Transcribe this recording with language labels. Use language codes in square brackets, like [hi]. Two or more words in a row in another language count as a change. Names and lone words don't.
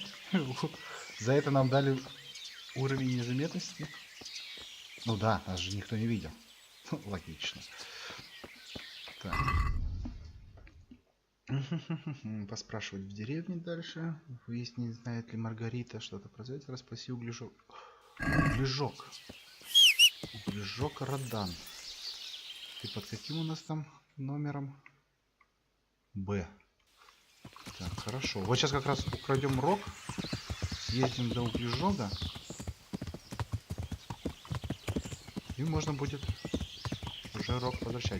[ru] За это нам дали уровень незаметности. Ну да, нас же никто не видел. Логично. Так. Поспрашивать в деревне дальше. Выяснить, знает ли Маргарита что-то про зайца. Расспроси углежок. Углежок. Углежок Родан. Ты под каким у нас там номером? Б. Так, хорошо. Вот сейчас как раз украдем рог. Съездим до углежога. И можно будет уже рог возвращать.